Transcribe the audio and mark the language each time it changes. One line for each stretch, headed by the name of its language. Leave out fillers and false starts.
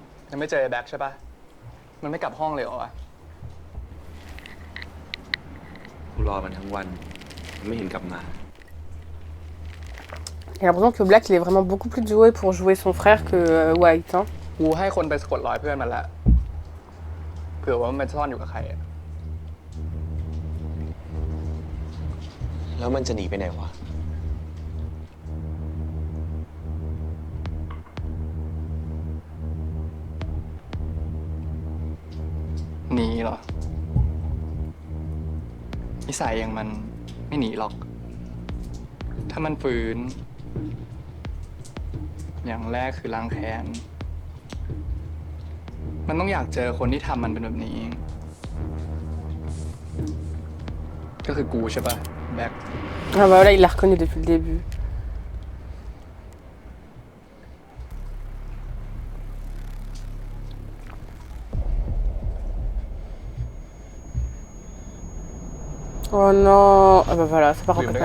Thai: ยังไม่เจอไอ้แบ็คใช่ปะมันไม่กลับห้องเลยเหรอวะ กูรอมันทั้งวันมันไม่เห็นกลับมา
French: J'ai l'impression que Black il est vraiment beaucoup plus doué pour jouer son frère que White. Hein.
Thai: กูให้คนไปสะกดรอยเพื่อนมันละเผื่อว่ามันไปซ่อนอยู่กับใครอะ แล้วมันจะหนีไปไหนวะ หนีเหรอนิสัยอย่างมันไม่หนีหรอก ถ้ามันฝืน อย่างแรกคือล้างแค้น มันต้องอยากเจอคนที่ทำมันเป็นแบบนี้ ก็คือกูใช่ปะแบ็ค
French: Ah bah voilà, il l'a reconnu depuis le début. Oh non. Ah bah voilà, c'est pas
Thai: ดื่มด้วย